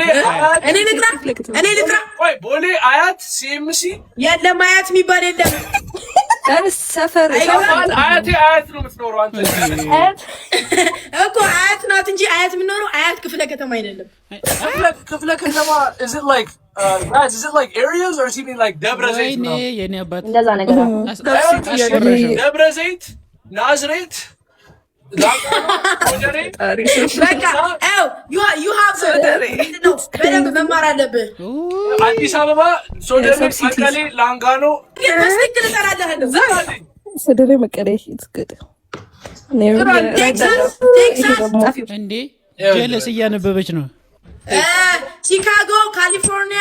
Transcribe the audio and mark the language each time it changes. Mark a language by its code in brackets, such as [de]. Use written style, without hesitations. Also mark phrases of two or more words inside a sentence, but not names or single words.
[am] እኔ ልጥራ ቆይ ቦሌ አያት ሲኤምሲ የለም አያት የሚባል የለም። ሰፈር አያት ነው የምትኖረው አንተ እኮ አያት ናት እንጂ አያት የምትኖረው አያት ክፍለ ከተማ አይደለም። ክፍለ ከተማ [en] is it like guys, is it like areas or is it mean like ደብረ ዘይት ነው? [am] የኔ አባት እንደዛ ነገር ደብረ ዘይት ናዝሬት [en] you have [am] በደንብ መማር አለብህ። አዲስ አበባ ሶደሬ መቀሌ ላንጋኖ በትክክል እጠራለሁ። ሶደሬ መቀሌ እንዴ ጀለስ እያነበበች ነው። ቺካጎ ካሊፎርኒያ